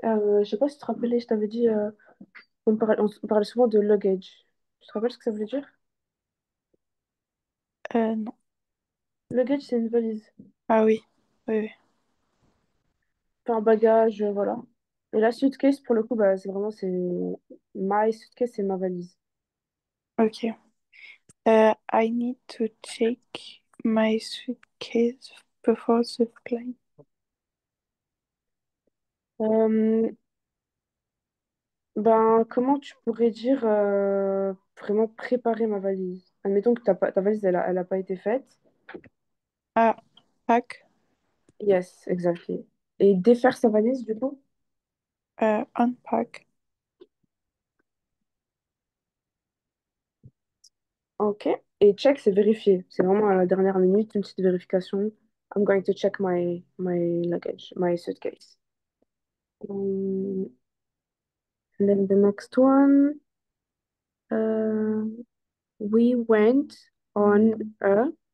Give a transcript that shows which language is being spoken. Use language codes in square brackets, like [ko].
[fr] Je sais pas si tu te rappelais, je t'avais dit, on parlait souvent de luggage. Tu te rappelles ce que ça voulait dire? Non. Luggage, c'est une valise. Ah oui. Oui, oui. Enfin, un bagage, voilà. Et la suitcase, pour le coup, bah, c'est [en] my suitcase, [fr] c'est ma valise. Ok. [en] I need to check my suitcase before the flight. [fr] Euh, Ben, comment tu pourrais dire vraiment préparer ma valise? Admettons que ta valise, elle a pas été faite. [en] Ah, pack. Yes, exactly. [fr] Et défaire sa valise, du coup? [en] Unpack. [fr] Ok. Et check, c'est vérifier. C'est vraiment à la dernière minute, une petite vérification. [en] I'm going to check my luggage, my suitcase. Um, and then the next one, uh, we went on a.